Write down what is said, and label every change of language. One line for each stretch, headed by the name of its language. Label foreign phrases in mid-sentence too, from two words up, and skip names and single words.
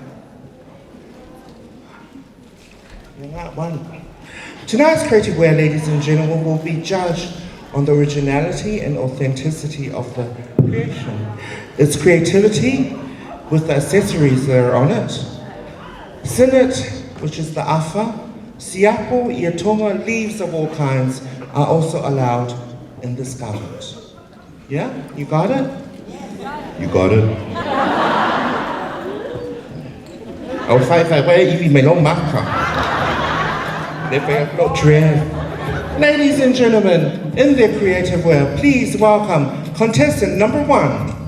English: Tonight's creative wear, ladies and gentlemen, will be judged on the originality and authenticity of the creation. Its creativity with the accessories that are on it. Sinnet, which is the afa, siapo, iatonga, leaves of all kinds are also allowed in this garment. Yeah? You got it? You got it? Oh, ladies and gentlemen, in their creative wear, please welcome contestant number 1.